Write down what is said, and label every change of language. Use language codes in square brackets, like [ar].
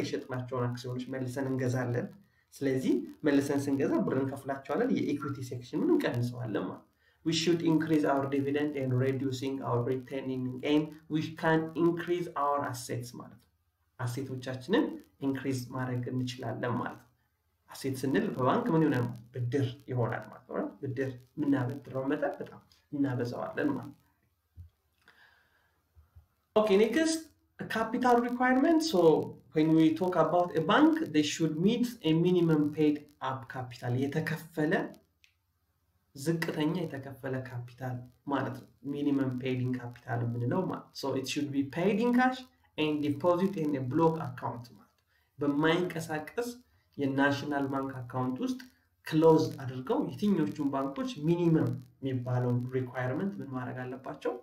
[am] የሸጥናቸውን አክሲዮኖች መልሰን እንገዛለን። ስለዚህ መልሰን ስንገዛ ብርን ከፍላቸዋለን፣ የኢኩዊቲ ሴክሽኑን እንቀንሰዋለን ማለት። [en] we should increase our dividend and reducing our retaining, and we can increase our assets [am] ማለት ነው። አሴቶቻችንን ኢንክሪዝ ማድረግ እንችላለን ማለት ነው። አሴት ስንል በባንክ ምን ይሆናል? ብድር ይሆናል ማለት ነው። ብድር ምናበድረው መጠን በጣም እናበዛዋለን ማለት ነው። [en] Okay, next, a capital requirement. So when we talk about a bank, they should meet a minimum paid up capital. [am] የተከፈለ ዝቅተኛ የተከፈለ ካፒታል ማለት ነው። [en] minimum paid in capital [am] የምንለው ማለት። [en] So it should be paid in cash and deposit in a block account [am] ማለት። በማይንቀሳቀስ የናሽናል ባንክ አካውንት ውስጥ ክሎዝ አድርገው የትኞቹን ባንኮች ሚኒመም የሚባለውን ሪኳየርመንት ምን ማድረግ አለባቸው?